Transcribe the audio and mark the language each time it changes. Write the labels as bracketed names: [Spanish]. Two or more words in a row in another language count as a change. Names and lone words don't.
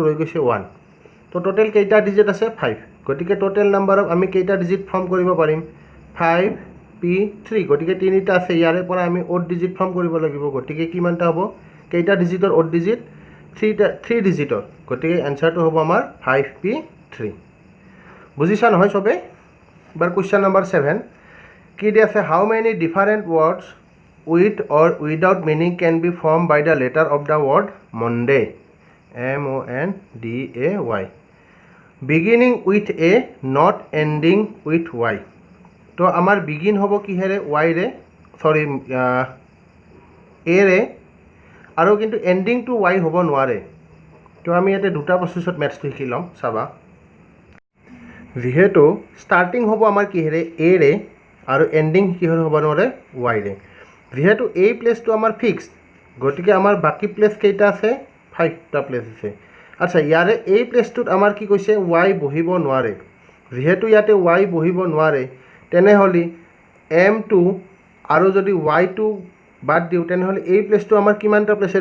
[Assamese] ৰৈ গৈছে 1 তো টোটেল কেইটা ডিজিট আছে 5 গতিকে [English] total numberক [Assamese] আমি কেইটা [English] digit form [Assamese] কৰিব পাৰিম 5p3 গতিকে তিনিটা আছে ইয়াৰে পৰা আমি [English] odd digit form [Assamese] কৰিব লাগিব গতিকে কিমানটা হ'ব কেইটা ডিজিটৰ [English] odd digit [Assamese] 3 ডিজিটৰ গতিকে এনসাৰটো হ'ব আমাৰ 5p3 বুজিছা নহয় সবে এবাৰ [English] question number [Assamese] 7 কি দি আছে [English] how many different words with or without meaning can be formed by the letter of the word Monday Monday beginning with a not ending with y [Assamese] তো আমাৰ begin হ'ব কিহেৰে y ৰে সৰি a ৰে আৰু কিন্তু [English] ending to y [Assamese] হ'ব নোৱাৰে তো আমি ইয়াতে দুটা [English] processত maths [Assamese] লিখি লম চাবা যিহেতু স্টাৰ্টিং হ'ব আমাৰ কিহেৰে a ৰে আৰু এন্ডিং কিহৰ হ'ব নোৱাৰে y ৰে যেহেতু এই প্লেসটো আমাৰ ফিক্সড গতিকে আমাৰ বাকি প্লেস কেইটা আছে 5টা প্লেস আছে আচ্ছা ইয়াৰে এই প্লেসটোত আমাৰ কি কৈছে y বহিব নোৱাৰে যেহেতু ইয়াতে y বহিব নোৱাৰে তেনেহলি m2 আৰু যদি y2 বাদ দিও তেনেহলি এই প্লেসটো আমাৰ কিমানটা প্লেসেৰে